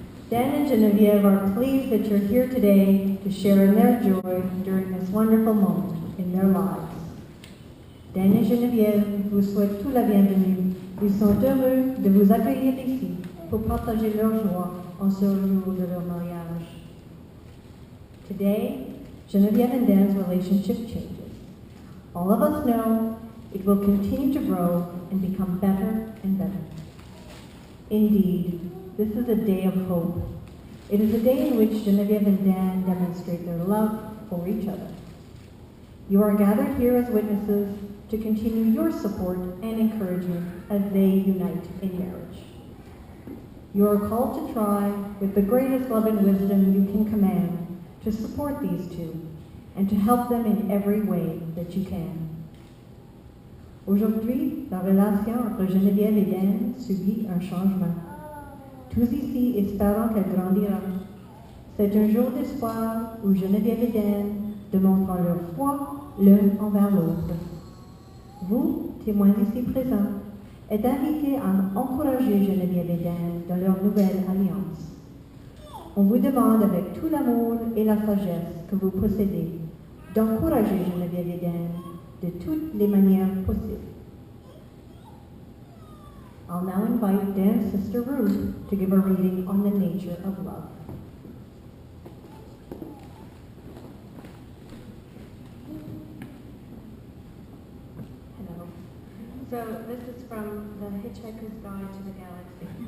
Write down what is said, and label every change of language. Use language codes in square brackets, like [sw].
[en] Dan and Geneviève are pleased that you're here today to share in their joy during this wonderful moment in their lives. [fr] Dan et Geneviève vous souhaitent tout la bienvenue. Ils sont heureux de vous accueillir ici pour partager leur joie en ce jour de leur mariage. [en] Today, Geneviève and Dan's relationship changes. All of us know it will continue to grow and become better and better. Indeed, this is a day of hope. It is a day in which Geneviève and Dan demonstrate their love for each other. You are gathered here as witnesses to continue your support and encouragement as they unite in marriage. You are called to try, with the greatest love and wisdom you can command, to support these two and to help them in every way that you can. [fr] Aujourd'hui, la relation entre Geneviève et Dan subit un changement. Tous ici espérons qu'elle grandira. C'est un jour d'espoir où Geneviève et Dan démontrent leur foi l'un envers l'autre. Vous, témoins ici présents, êtes invités à encourager Geneviève et Dan dans leur nouvelle alliance. On vous demande avec tout l'amour et la sagesse que vous possédez d'encourager Geneviève et Dan de toutes les manières possibles. [en] I'll now invite Dan's sister Ruth to give a reading on the nature of love. Hello. So this is from The Hitchhiker's Guide to the Galaxy.